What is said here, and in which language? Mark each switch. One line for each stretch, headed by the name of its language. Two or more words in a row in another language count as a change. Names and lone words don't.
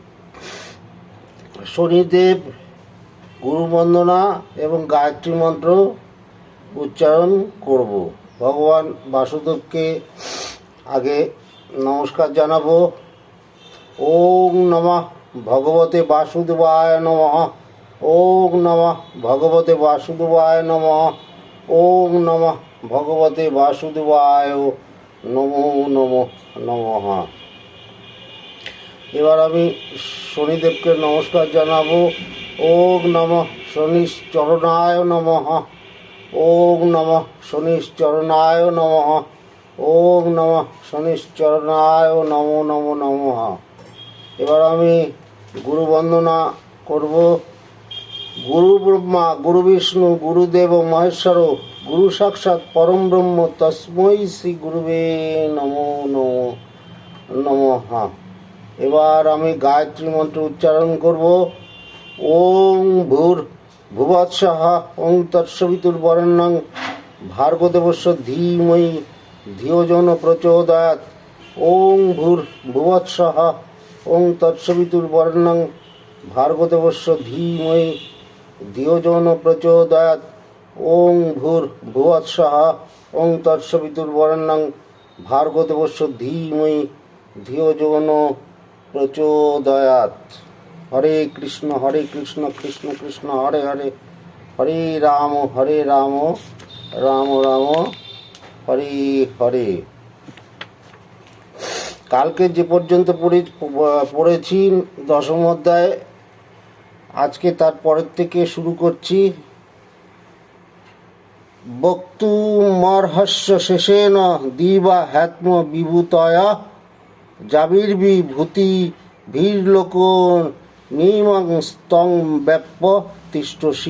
Bangla: শনিদেব, গুরু বন্দনা এবং গায়ত্রী মন্ত্র উচ্চারণ করব। ভগবান বাসুদেবকে আগে নমস্কার জানাবো।
Sanskrit: ওম নমঃ ভগবতে বাসুদেবায় নমঃ। ওম নমঃ ভগবতে বাসুদেবায় নমঃ। ওম নমঃ ভগবতে বাসুদেবায় নমো নমঃ নমঃ।
Bangla: এবার আমি শনিদেবকে নমস্কার জানাবো।
Sanskrit: ওম নমঃ শনিশ্চরণায় নমঃ। ওম নমঃ শনিশ্চরণায় নমঃ। ওম নমঃ শনিশ্চরণায় নমো নমো নমঃ।
Bangla: এবার আমি গুরু বন্দনা করব।
Sanskrit: গুরু ব্রহ্মা, গুরু বিষ্ণু, গুরুদেব মহেশ্বর, গুরু সাক্ষাৎ পরম ব্রহ্ম, তস্मै শ্রী গুরুবে নমো নমো নমঃ।
Bangla: এবার আমি গায়ত্রী মন্ত্র উচ্চারণ করব।
Sanskrit: ওং ভূর ভুবৎসঃ ওং তৎসবিতুর্বরেণ্যং ভার্গদেবস্য ধীমহি ধিয়ো যো ন প্রচোদয়াৎ। ওং ভূর ভুবৎসঃ ওং তৎসবিতুর্বরেণ্যং ভার্গদেবস্য ধীমহি ধিয়ো যো ন প্রচোদয়াৎ। ওং ভূর ভুবৎসঃ ওং তৎসবিতুর্বরেণ্যং ভার্গদেবস্য ধীমহি ধিয়ো যো ন প্রচোদয়াৎ। হরে কৃষ্ণ, কৃষ্ণ কৃষ্ণ, হরে হরে, হরে রাম, রাম রাম, হরে হরে।
Bangla: কালকে যে পর্যন্ত পড়েছি 10ম অধ্যায়, আজকে তার পরের থেকে শুরু করছি।
Sanskrit: বক্তুমর্হস্য শেষেন দিবা হ্যাত্ম বিভূতয়া জাবির্বি ভূতি ভীরলোক নিমং স্তং ব্যাপ্য তিষ্ঠসি।